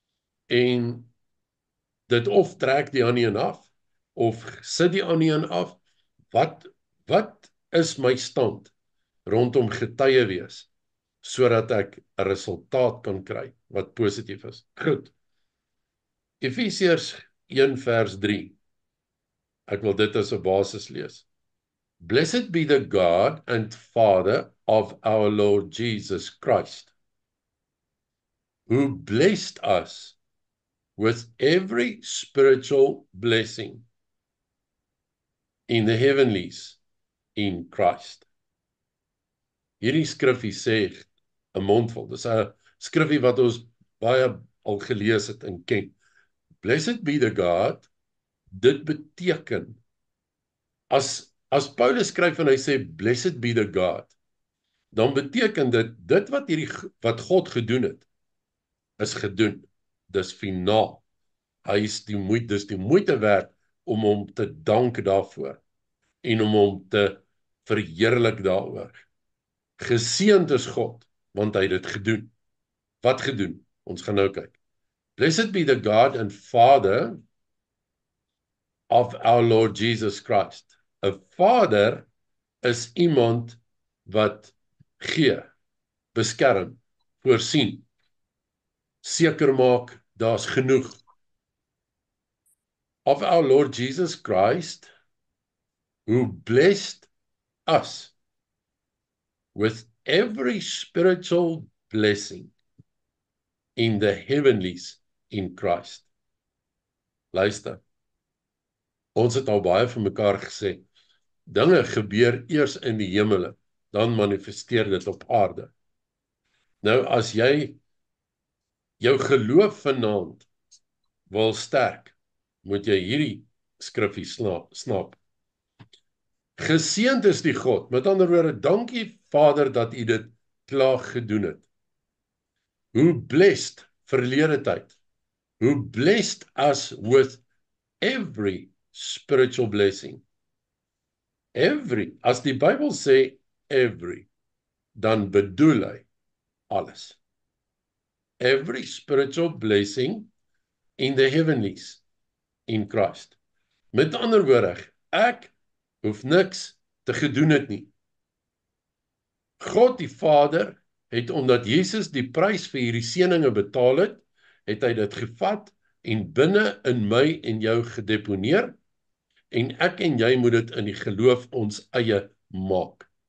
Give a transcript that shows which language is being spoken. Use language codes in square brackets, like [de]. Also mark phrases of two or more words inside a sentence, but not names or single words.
[af] en dit of trek die ander een af of sit die ander een af Wat is my stand rondom getuie wees, sodat ek 'n resultaat kan kry wat positief is? Goed. Efesiërs 1 vers 3. Ek wil dit as 'n basis lees. [en] Blessed be the God and Father of our Lord Jesus Christ, who blessed us with every spiritual blessing in the heavenlies in Christ. [af] Hierdie skrifgie sê 'n mondvol. Dis 'n skrifgie wat ons baie al gelees het en ken. [en] Blessed be the God, [af] dit beteken, as Paulus skryf en hy sê, [en] blessed be the God, [af] dan beteken dit wat God gedoen het, is gedoen. Dis finaal. Dis die moeite werd om hom te dank daarvoor en om hom te verheerlik daaroor. Geseënd is God, want hy het dit gedoen. Wat gedoen? Ons gaan nou kyk. [en] Blessed be the God and Father of our Lord Jesus Christ. [af] 'n Vader is iemand wat gee, beskerm, voorsien, seker maak daar's genoeg. [en] Of our Lord Jesus Christ, who blessed us with every spiritual blessing in the heavenlies in Christ. [af] Luister, ons het al baie vir mekaar gesê, dinge gebeur eers in die hemele, dan manifesteer dit op aarde. Nou, as jy jou geloof vanaand wil sterk, moet jy hierdie skrifgie snap. Geseënd is die God, met ander woorde, dankie Vader dat u dit klaar gedoen het. [en] Who blessed, [af] verlede tyd, [en] who blessed us with every spiritual blessing. Every, [af] as die Bybel sê every, dan bedoel hy alles. [en] Every spiritual blessing in the heavenlies in Christ. [af] Met ander woorde, ek hoef niks te gedoen het nie. God die Vader het, omdat Jesus die prys vir hierdie seëninge betaal het, het hy dit gevat en binne in my en jou gedeponeer, en ek en jy moet dit in die geloof ons eie maak.